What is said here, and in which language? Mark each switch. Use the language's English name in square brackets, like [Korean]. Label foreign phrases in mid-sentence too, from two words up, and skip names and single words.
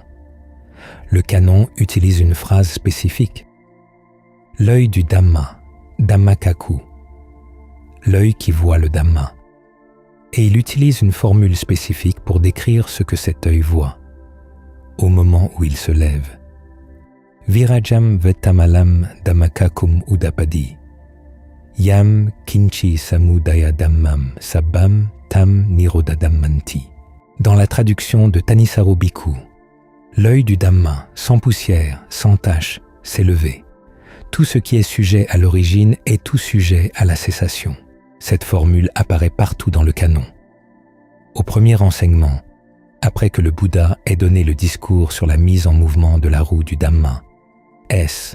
[French] Le canon utilise une phrase spécifique. L'œil du Dhamma, Dhammakaku, l'œil qui voit le Dhamma. Et il utilise une formule spécifique pour décrire ce que cet œil voit, au moment où il se lève. [Pali] Virajam vetamalam dhammakakum udapadi, yam kinchi samudaya dhammam sabbam tam nirodadammanti. [French] Dans la traduction de Thanissaro Bhikkhu, l'œil du Dhamma, sans poussière, sans tache, s'est levé. Tout ce qui est sujet à l'origine est tout sujet à la cessation. Cette formule apparaît partout dans le canon. Au premier enseignement, après que le Bouddha ait donné le discours sur la mise en mouvement de la roue du Dhamma, S.